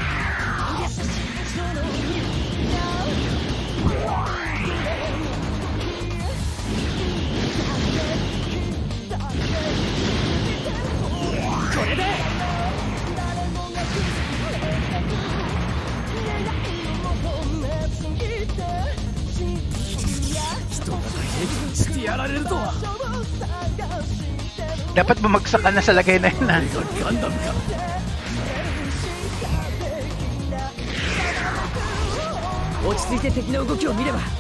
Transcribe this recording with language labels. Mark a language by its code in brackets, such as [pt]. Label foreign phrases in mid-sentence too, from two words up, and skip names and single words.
[ja] これでしてやられるとは。 [tl] Dapat bumagsak ka na sa lagay na yun ha. [ja] ガンダムか。落ち着いて敵の動きを見れば。